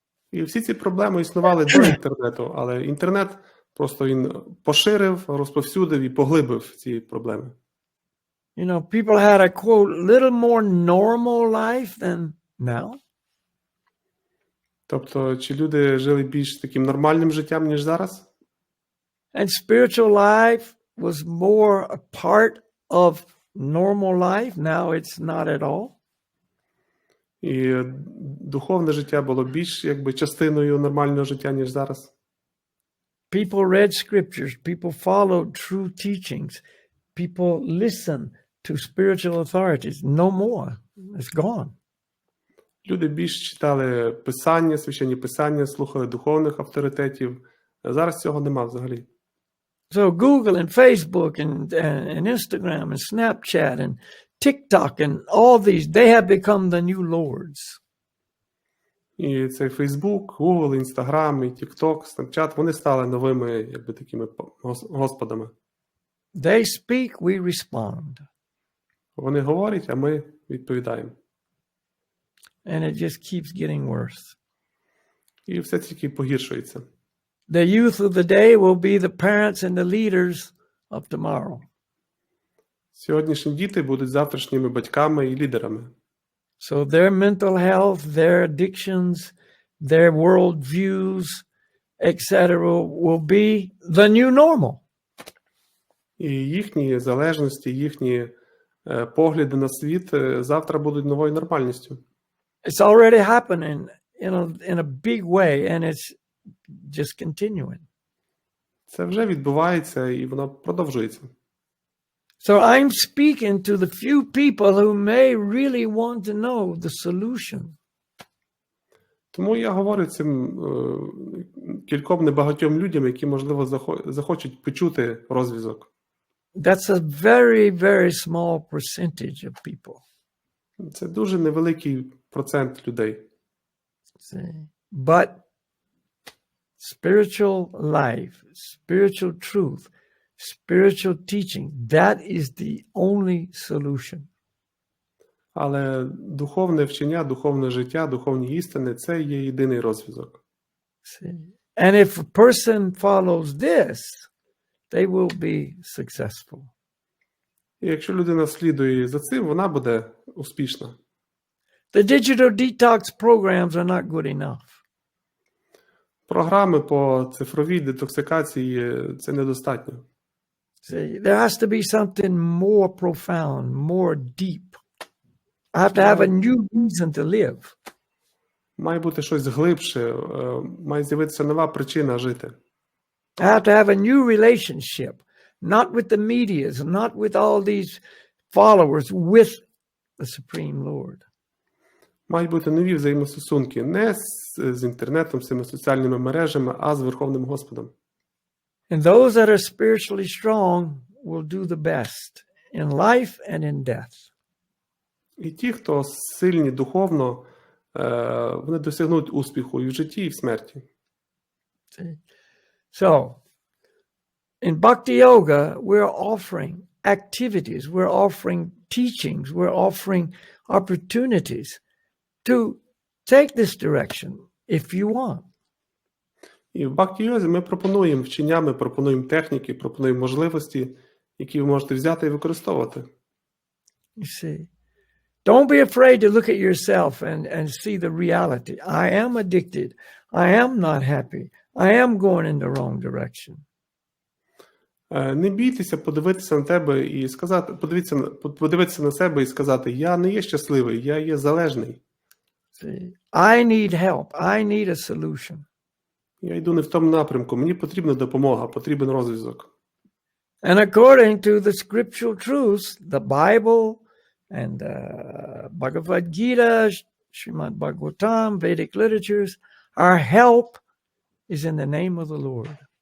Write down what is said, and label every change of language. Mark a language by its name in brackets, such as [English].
[Ukrainian] І всі ці проблеми існували до інтернету, але інтернет просто він поширив, розповсюдив і поглибив ці проблеми. [English] You know, people had a quote, little more normal life than now. [Ukrainian] Тобто, чи люди жили більш таким нормальним життям, ніж зараз? [English] And spiritual life was more a part of normal life. Now it's not at all. [Ukrainian] І духовне життя було більш якби частиною нормального життя, ніж зараз. [English] People read scriptures. People followed true teachings. People listened to spiritual authorities. No more. It's gone. [Ukrainian] Люди більш читали писання, священні писання, слухали духовних авторитетів. Зараз цього нема взагалі. [English] So Google and Facebook and Instagram and Snapchat and TikTok and all these, they have become the new lords. [Ukrainian] І цей Facebook, Google, Instagram, і TikTok, Snapchat, вони стали новими, якби такими господами. [English] They speak, we respond. [Ukrainian] Вони говорять, а ми відповідаємо. [English] And it just keeps getting worse. [Ukrainian] І все тільки погіршується. [English] The youth of the day will be the parents and the leaders of tomorrow. [Ukrainian] Сьогоднішні діти будуть завтрашніми батьками і лідерами. [English] So their mental health, their addictions, their worldviews, etc. will be the new normal. [Ukrainian] І їхні залежності, їхні погляди на світ завтра будуть новою нормальністю. [English] It's already happening in a big way, and it's just continuing. [Ukrainian] Це вже відбувається, і воно продовжується. [English] So I'm speaking to the few people who may really want to know the solution. [Ukrainian] Тому я говорю цим кільком небагатьом людям, які, можливо, захочуть почути розв'язок. [English] That's a very, very small percentage of people. [Ukrainian] Це дуже невеликий процент людей. [English] See? But spiritual life, spiritual truth, spiritual teaching, that is the only solution. [Ukrainian] Але духовне вчення, духовне життя, духовні істини – це є єдиний розв'язок. [English] See? And if a person follows this, they will be successful. [Ukrainian] І якщо людина слідує за цим, вона буде успішна. [English] The digital detox programs are not good enough. [Ukrainian] Програми по цифровій детоксикації – це недостатньо. [English] See, there has to be something more profound, more deep. I have to have a new reason to live. [Ukrainian] Має бути щось глибше, має з'явитися нова причина жити. [English] I have to have a new relationship, not with the medias, not with all these followers, with the Supreme Lord. [Ukrainian] Мають бути нові взаємостосунки не з інтернетом, з цими соціальними мережами, а з Верховним Господом. [English] And those that are spiritually strong will do the best in life and in death. [Ukrainian] І ті, хто сильні духовно, вони досягнуть успіху і в житті, і в смерті. [English] See? So, in Bhakti Yoga, we're offering activities, we're offering teachings, we're offering opportunities to take this direction if you want. [Ukrainian] І в Бхакті-йозі ми пропонуємо вчення, ми пропонуємо техніки, пропонуємо можливості, які ви можете взяти і використовувати. [English] You see, don't be afraid to look at yourself and see the reality. I am addicted. I am not happy. I am going in the wrong direction. [Ukrainian] Не бійтеся подивитися на тебе і сказати, подивитися на себе і сказати: я не є щасливий, я є залежний. [English] See, I need help. I need a solution. [Ukrainian] Я йду не в тому напрямку, мені потрібна допомога, потрібен розв'язок. [English] And according to the scriptural truths, the Bible and Bhagavad Gita, Srimad Bhagavatam, Vedic literatures, our help is in the name of the Lord.